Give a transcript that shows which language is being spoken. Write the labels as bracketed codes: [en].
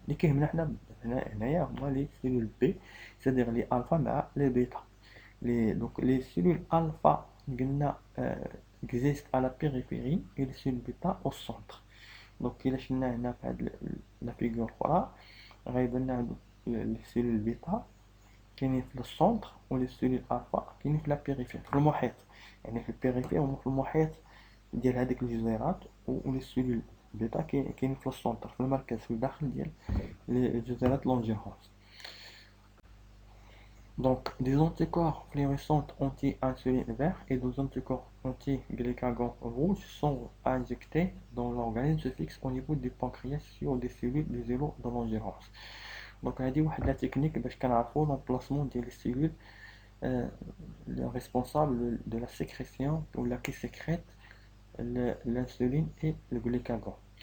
[ar] اللي كيهمنا حنا هنايا هما [fr] les cellules B، c'est-à-dire les alpha مع les bêta. Donc les cellules alpha قلنا existent à la périphérie et les cellules bêta au centre. [ar] Donc إلا شلنا هنا في هاد la figure الأخرى غيبان لنا هادو les cellules bêta كاينين في السونتر و les cellules alpha كاينين في la périphérie، في المحيط، يعني في البيريفير وفي المحيط ديال هذيك الجزيرات ولي سيلول بيتا كاين في السونتر في المركز في الداخل ديال الجزيرات لونجيرونس. [fr] Donc, des anticorps fluorescents anti-insuline vert et des anticorps anti-glucagon rouge sont injectés dans l'organisme, se fixent au niveau du pancréas sur des cellules des îlots de l'ingérence. Donc, هذه واحد لا تكنيك باش كنعرفوا l'emplacement ديال les cellules responsables de la sécrétion ou la qui sécrète l'insuline et le glucagon.